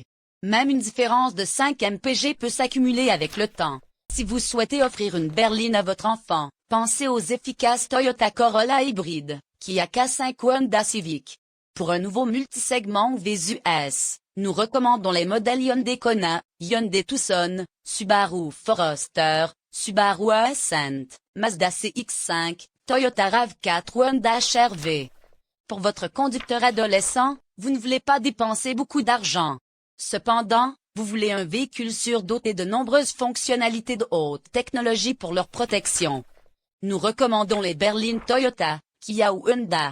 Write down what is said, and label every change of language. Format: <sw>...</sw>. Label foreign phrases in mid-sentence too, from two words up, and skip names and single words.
<fr>Même une différence de 5 mpg peut s'accumuler avec le temps. Si vous souhaitez offrir une berline à votre enfant, pensez aux efficaces Toyota Corolla hybride, Kia K5 ou Honda Civic. Pour un nouveau multisegment ou VUS, nous recommandons les modèles Hyundai Kona, Hyundai Tucson, Subaru Forester, Subaru Ascent, Mazda CX-5, Toyota RAV4 ou Honda HR-V. Pour votre conducteur adolescent, vous ne voulez pas dépenser beaucoup d'argent. Cependant, vous voulez un véhicule sûr doté de nombreuses fonctionnalités de haute technologie pour leur protection. Nous recommandons les berlines Toyota, Kia ou Honda.</fr>